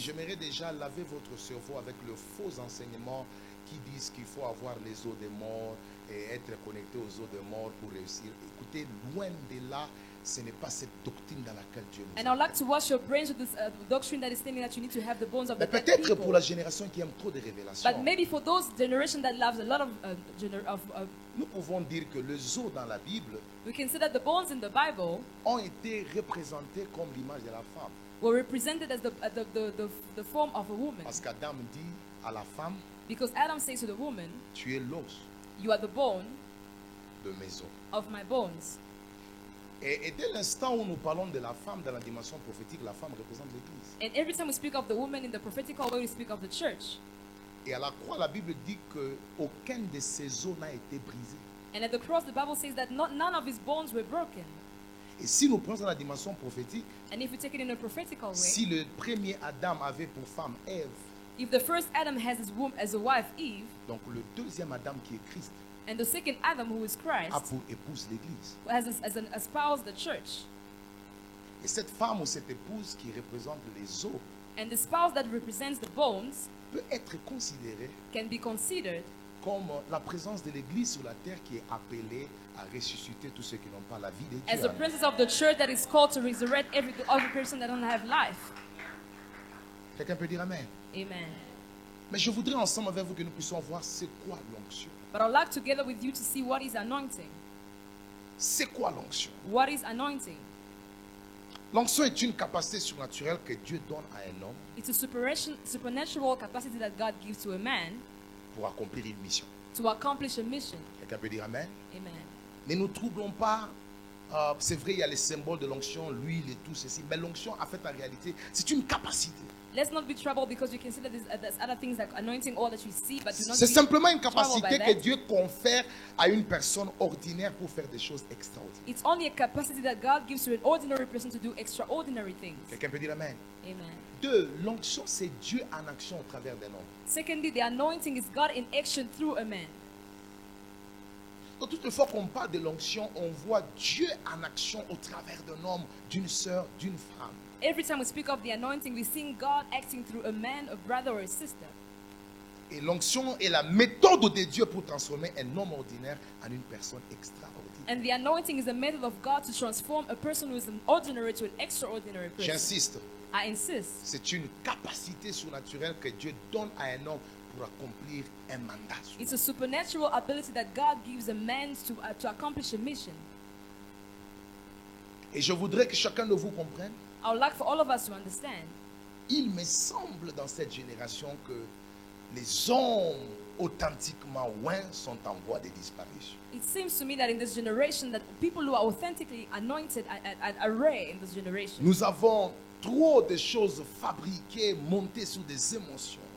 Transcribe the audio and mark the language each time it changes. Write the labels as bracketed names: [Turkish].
[French] j'aimerais déjà laver votre cerveau avec le faux enseignement qui disent qu'il faut avoir les eaux des morts et être connecté aux eaux des morts pour réussir. Écoutez, loin de là, ce n'est pas cette doctrine dans laquelle Dieu nous [English] And I'd like to wash your brains with this doctrine that is saying that you need to have the bones of the [French] Mais [English] dead [French] peut-être pour [English] people. [French] la génération qui aime trop de révélations, [English] But maybe for those generation that loves a lot of, [French] nous pouvons dire que les os dans la Bible [English] we can say that the bones in the Bible [French] ont été représentés comme l'image de la femme. [English] were represented as the form of a woman. [French] Parce qu'Adam dit à la femme, [English] Because Adam says to the woman, [French] tu es l'os [English] you are the bone [French] de mes os. [English] of my bones. [French] Et dès l'instant où nous parlons de la femme dans la dimension prophétique, la femme représente l'Église. [English] And every time we speak of the woman in the prophetical way, we speak of the church. [French] Et à la croix, la Bible dit qu'aucun de ses os n'a été brisé. [English] And at the cross, the Bible says that none of his bones were broken. [French] Et si nous prenons dans la dimension prophétique, [English] And if we take it in a prophetical way, [French] si le premier Adam avait pour femme Ève, [English] if the first Adam has his womb as a wife, Eve, [French] donc le deuxième Adam qui est Christ [English] and the second Adam, who is a Christ, [French] pour épouse l'Église. [English] has as an espouse the church. [French] Et cette femme ou cette épouse qui représente les os [English] And the spouse that represents the bones [French] peut être considérée [English] can be considered [French] comme la présence de l'Église sur la terre qui est appelée à ressusciter tous ceux qui n'ont pas la vie de [English] as [French] Dieu. [English] the princess of the church that is called to resurrect every person that don't have life. [French] Quelqu'un peut dire Amen. Amen. Mais je voudrais ensemble avec vous que nous puissions voir c'est quoi l'onction. [English] But I'd like together with you to see what is anointing. [French] C'est quoi l'onction? [English] What is anointing? [French] L'onction est une capacité surnaturelle que Dieu donne à un homme [English] It's a supernatural capacity that God gives to a man [French] pour accomplir une mission. [English] to accomplish a mission. [French] Quelqu'un peut dire Amen? Amen. Ne nous troublons pas. C'est vrai, il y a les symboles de l'onction, l'huile et tout ceci. Mais l'onction, en fait, en réalité, c'est une capacité. [English] Let's not be troubled because you consider there's other things like anointing oil that you see, but do not [French] C'est [English] be [French] simplement une [English] troubled by [French] capacité [English] that. [French] que Dieu confère à une personne ordinaire pour faire des choses extraordinaires. [English] It's only a capacity that God gives to an ordinary person to do extraordinary things. [French] Quelqu'un peut dire Amen? Amen. 2. L'onction, c'est Dieu en action au travers d'un homme. [English] Secondly, the anointing is God in action through a man. [French] Donc, toutes les fois qu'on parle de l'onction, on voit Dieu en action au travers d'un homme, d'une sœur, d'une femme. [English] Every time we speak of the anointing, we see God acting through a man, a brother, or a sister. [French] Et l'onction est la méthode de Dieu pour transformer un homme ordinaire en une personne extraordinaire. [English] And the anointing is the method of God to transform a person who is an ordinary to an extraordinary person. [French] J'insiste, [English] I insist. [French] c'est une capacité surnaturelle que Dieu donne à un homme pour accomplir un mandat. [English] It's a supernatural ability that God gives a man to accomplish a mission. [French] Et je voudrais que chacun de vous comprenne. [English] I would like for all of us to understand. [French] Il me semble dans cette génération que les hommes authentiquement loin sont en voie de disparition. [English] It seems to me that in this generation that people who are authentically anointed are rare in this generation. [French] Nous avons trop de choses fabriquées, montées sur des émotions.